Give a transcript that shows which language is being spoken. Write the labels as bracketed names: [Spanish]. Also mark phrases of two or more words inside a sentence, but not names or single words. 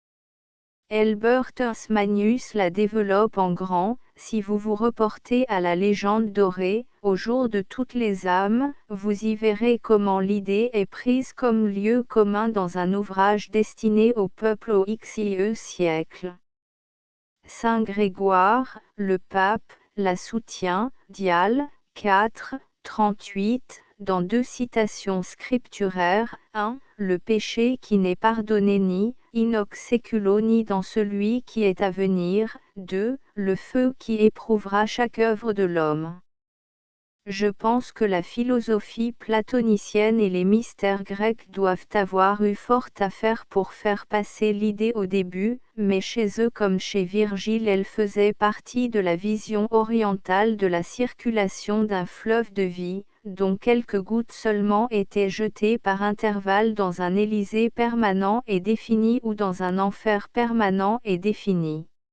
[French] Elbert Magnus la développe en grand, si vous vous reportez à la légende dorée, au jour de toutes les âmes, vous y verrez comment l'idée est prise comme lieu commun dans un ouvrage destiné au peuple au XIe siècle. Saint Grégoire, le pape, la soutient, Dial, 4, 38, dans deux citations scripturaires, 1. Le péché qui n'est pardonné ni, [Latin] in hoc seculo [French] ni dans celui qui est à venir, 2. Le feu qui éprouvera chaque œuvre de l'homme. Je pense que la philosophie platonicienne et les mystères grecs doivent avoir eu fort à faire pour faire passer l'idée au début, mais chez eux comme chez Virgile elle faisait partie de la vision orientale de la circulation d'un fleuve de vie, dont quelques gouttes seulement étaient jetées par intervalles dans un Élysée permanent et défini ou dans un enfer permanent et défini.